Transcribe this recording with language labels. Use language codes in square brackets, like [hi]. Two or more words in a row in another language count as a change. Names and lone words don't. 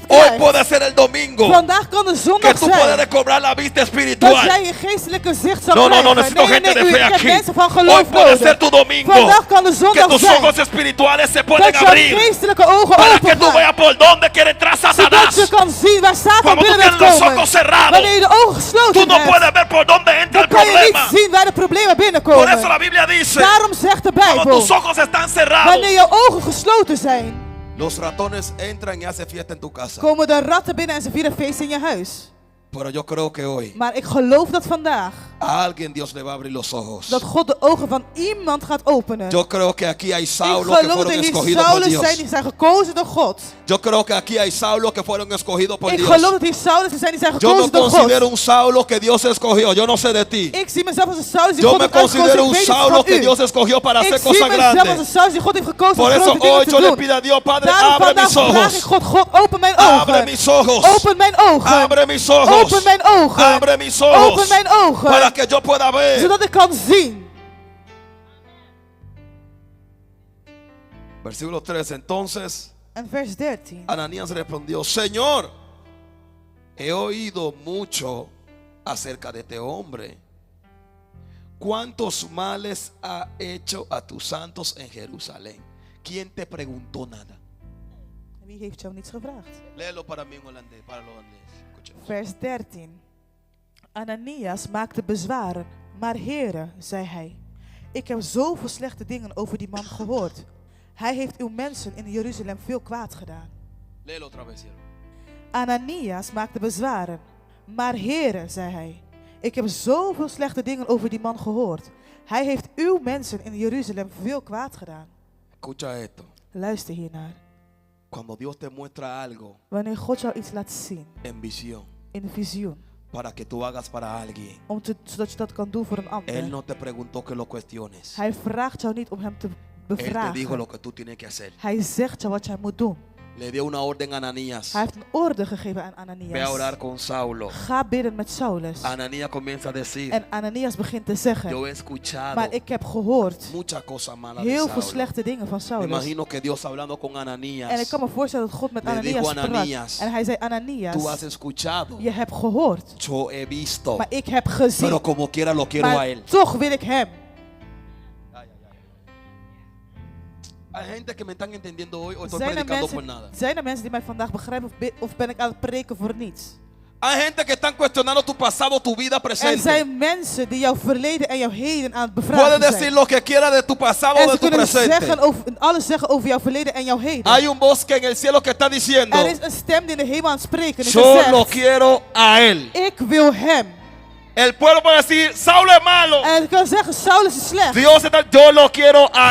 [es] Hoy [nl] krijgt. [es] puede ser el domingo [nl] Vandaag kan de [es] que [nl] zondag [es] tú puedes [nl] zijn [es] recobrar la vista [nl] dat [es] espiritual. [nl] jij je geestelijke zicht zal [es] No, no, no, [nl] krijgen. [es] necesito gente de [nl] u [es] fe [nl] hebt [es] aquí. [nl] mensen van [es] Hoy [nl] geloof [es] puede ser [nl] nodig. [es] tu domingo. [nl] Vandaag kan de [es] Que [nl] zondag [es] tus [nl] zijn [es] ojos espirituales se pueden [nl] dat jouw [es] abrir. [nl] geestelijke ogen [es] Para que [nl] open [es] tú [nl] gaan. [es] veas por dónde quiere entrar [nl] Zodat [es] Satanás. [nl] je kan zien waar Satan [es] Cuando tú [nl] binnen [es] tienes [nl] wil [es] los [nl] komen. [es] ojos cerrados, [nl] Wanneer je de ogen [es] tú [nl] gesloten [es] no [nl] hebt, [es] puedes ver por dónde entra el [nl] dan kan je [es] problema. [nl] niet zien waar de problemen [es] Por [nl] binnenkomen. [es] eso la Biblia dice, [nl] Daarom zegt de [es] cuando [nl] Bijbel, [es] tus ojos están cerrados, [nl] wanneer je ogen gesloten zijn, [es] los ratones entran y hacen fiesta en tu casa. [nl] komen de ratten binnen en ze vieren feest in je huis. [es] Pero yo creo que hoy [nl] Maar ik geloof dat vandaag, [es] a alguien Dios le va a abrir los ojos. [nl] dat God de ogen van iemand gaat openen. [es] Yo creo que aquí hay [nl] Ik [es] Saulos que [nl] geloof dat [es] fueron [nl] er hier [es] escogidos por [nl] Saulus [es] Dios. [nl] zijn die zijn gekozen door God. [es] Yo creo que aquí hay Saulos que fueron escogidos por [nl] Ik [es] Dios. [nl] geloof dat hier Saulus zijn die zijn [es] Yo no [nl] gekozen door [es] considero [nl] God. [es] un Saulo que Dios escogió. Yo no sé de ti. [nl] Ik zie mezelf als een Saulus die [es] Yo [nl] God [es] me [nl] heeft uitgekozen. [es] considero [nl] Ik [es] un [nl] weet het [es] Saulo [nl] van [es] que [nl] u. [es] Dios escogió para [nl] Ik [es] hacer [nl] zie [es] cosas [nl] mezelf als een [es] grandes. [nl] Saulus die God heeft gekozen [es] Por [nl] om [es] eso [nl] grote dingen [es] hoy te yo le [nl] doen. [es] pido a Dios, Padre, [nl] Daarom [es] abre [nl] vandaag [es] mis [nl] vraag [es] ojos. [nl] ik God, God, open mijn [es] Abre [nl] ogen. [es] mis ojos. [nl] Open mijn ogen. [es] Abre mis ojos. [nl] Open mijn ogen. [es] Abre mis ojos. [nl] Open mijn ogen. [es] Para que yo pueda ver. [nl] Zodat ik kan zien. [es] Versículo 3. Entonces [nl] En vers 13. [es] Ananías respondió, Señor, he oído mucho acerca de este hombre. ¿Cuántos males ha hecho a tus santos en Jerusalén? ¿Quién te preguntó nada? Wie heeft jou niets gevraagd? Léelo para mí en holandés, para los holandeses. Escuchemos. [nl] Vers 13. Ananias maakte bezwaren, maar heren, zei hij, ik heb zoveel slechte dingen over die man gehoord. Hij heeft uw mensen in Jeruzalem veel kwaad gedaan. [es] Léelo otra vez, siervo. [nl] Ananias maakte bezwaren, maar heren, zei hij, Ik heb zoveel slechte dingen over die man gehoord. Hij heeft uw mensen in Jeruzalem veel kwaad gedaan. [es] Escucha esto. [nl] Luister hiernaar. [es] Cuando Dios te muestra algo [nl] Wanneer God jou iets laat zien [es] en visión [nl] in een visioen, [es] para que tú hagas para alguien, [nl] zodat je dat kan doen voor een [es] Él [nl] ander. [es] no te preguntó que lo cuestiones. [nl] Hij vraagt jou niet om hem te [es] Él te dijo [nl] bevragen. [es] lo que tú tienes que hacer. [nl] Hij zegt jou wat jij moet doen. [es] Le dio una orden a Ananías. [nl] Hij heeft een orde gegeven aan [es] Ve a [nl] Ananias. [es] orar con Saulo. [nl] Ga bidden met Saulus. [es] Ananías comienza a decir, [nl] En Ananias begint te zeggen, [es] yo he escuchado [nl] maar ik heb gehoord [es] muchas cosas malas de [nl] heel veel [es] Saulo. [nl] slechte dingen van [es] Me [nl] Saulus. [es] imagino que Dios hablando con [nl] En ik [es] Ananías, [nl] kan me voorstellen dat God met [es] Le [nl] Ananias [es] dijo [nl] sprak. Ananias, En hij zei, [es] tú has [nl] Ananias, [es] escuchado, [nl] je hebt gehoord, [es] yo he visto, [nl] maar ik heb gezien. [es] pero como quiera lo quiero a [nl] Maar [es] Él. [nl] toch wil ik hem. [es] Hay gente que me están entendiendo hoy o estoy [nl] Zijn er, [es] predicando por nada. [nl] mensen die mij vandaag begrijpen of ben ik aan het preken voor niets? [es] Hay gente que están cuestionando tu pasado, tu vida [nl] Er [es] presente. [nl] zijn mensen die jouw verleden en jouw heden aan het [es] Puedes [nl] bevragen [es] decir [nl] zijn. [es] lo que quiera de tu pasado o [nl] En de ze [es] tu [nl] kunnen [es] presente. [nl] alles zeggen over jouw verleden en jouw heden. [es] Hay un bosque en el cielo que está diciendo, [nl] Er is een stem die in de hemel aan het spreken is. [es] yo [nl] En [es] lo [nl] zegt, [es] quiero a Él. [nl] ik wil hem. [es] El pueblo puede decir, Saulo es malo. [nl] En ik kan zeggen, Saulus is slecht. [es] Dios está, yo lo quiero a